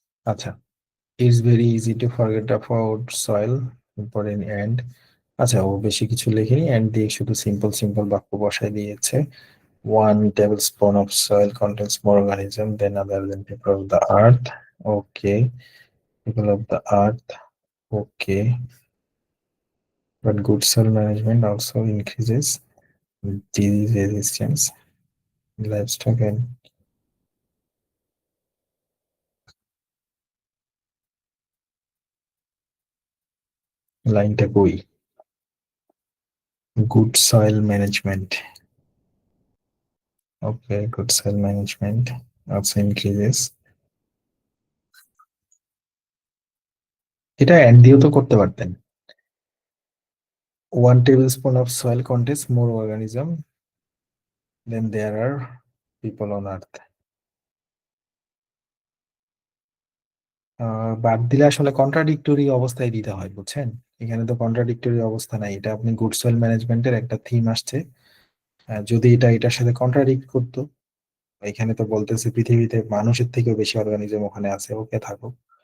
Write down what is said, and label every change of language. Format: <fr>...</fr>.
<en>আচ্ছা, it's very easy to forget about soil, important and.</en> <bn>আচ্ছা, ও বেশি কিছু লেখেনি, এন্ড দিয়ে শুধু সিম্পল সিম্পল বাক্য বসায় দিয়েছে।</bn> <en>1 tablespoon of soil contains more organism than other than people of the earth. Okay, people of the earth. Okay, but good soil management also increases disease resistance, livestock and</en> <bn>লাইনটা কই?</bn> <en>Good soil management. Okay, good soil management also increases.</en> <bn>এটা add দিয়েও তো করতে পারতেন।</bn> <en>1 tablespoon of soil contains more organism than there are people on earth.</en> <bn>বাদ দিলে আসলে কন্ট্রাডিক্টরি অবস্থায় দিতে হয়, বুঝছেন? এখানে তো কন্ট্রাডিক্টরি অবস্থা নাই, এটা আপনি গুড সয়েল ম্যানেজমেন্টের একটা থিম আসছে। যদি এটা এটার সাথে কন্ট্রাডিক্ট করতো, এখানে তো বলতেছে পৃথিবীতে মানুষের থেকেও বেশি অর্গানিজম ওখানে আছে, ওকে থাকুক।</bn>